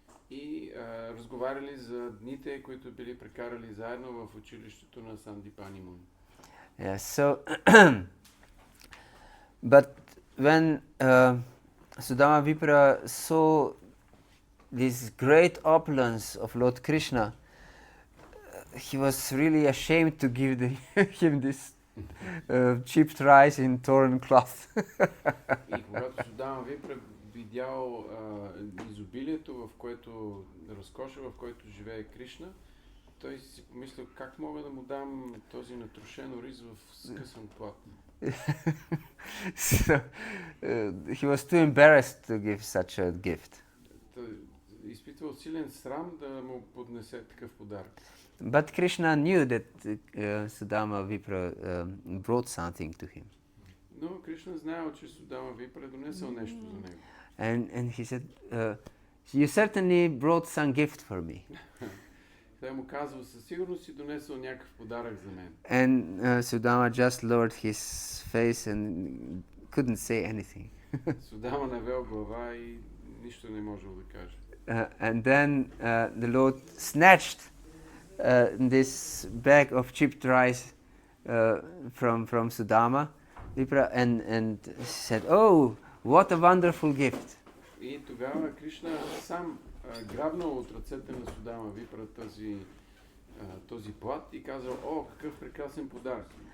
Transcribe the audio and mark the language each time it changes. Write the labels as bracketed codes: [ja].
[bg] И разговаряли за дните, които били прекарали заедно в училището на Сандипани Муни. [en] Yeah, so but when Sudama Vipra saw this great opulence of Lord Krishna, he was really ashamed to give him this chipped rice in torn cloth. [bg] И когато Судама Випра видял изобилието, в което разкоша, в който живее Кришна, той си помислил как мога да му дам този натрушен рис в скъсан плат. [en] So he was too embarrassed to give such a gift. [bg] Той изпитвал силен срам да му поднесе такъв подарък. [en] But Krishna knew that Sudama Vipra brought something to him. [bg] Но Кришна знаел, че Судама Випра донесъл нещо за него. [en] And he said, you certainly brought some gift for me. [bg] Той му казва, със сигурност си донесъл някакъв подарък за мен. [en] And Sudama just lowered his face and couldn't say anything. [bg] Судама навел глава и нищо не можел да каже. [en] And then the Lord snatched this bag of chipped rice from Sudama Vipra and said, oh, what a wonderful gift. [bg] И тогава Кришна сам грабнал от ръцете на Судама Випра този плат и казал, о, какъв прекрасен подарък.